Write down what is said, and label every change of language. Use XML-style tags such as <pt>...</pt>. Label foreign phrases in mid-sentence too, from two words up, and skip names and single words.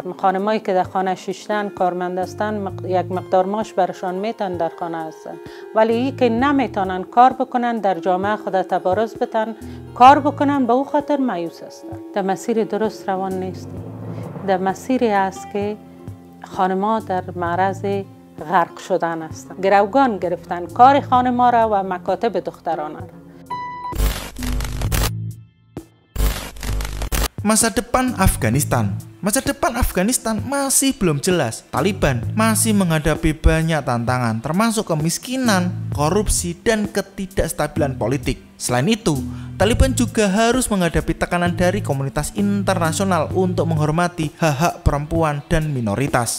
<fa>خانمایی که در خانه شیشتن کارمند هستن یک مقدار معاش برشان میتن در خانه هستن، ولی این که نمیتونن کار بکنن در جامعه خود تبارز بتن کار بکنن به او خاطر مایوس هستن. در مسیر درست روان نیست. در مسیری است که خانم‌ها در معرض غرق شدن هستند. گروگان گرفتن کار خانم‌ها را و مکاتب دخترانه را.</fa> <id>Masa depan Afghanistan. Masa depan Afghanistan masih belum jelas. Taliban masih menghadapi banyak tantangan, termasuk kemiskinan, korupsi, dan ketidakstabilan politik. Selain itu, Taliban juga harus menghadapi tekanan dari komunitas internasional untuk menghormati hak-hak perempuan dan minoritas.</id>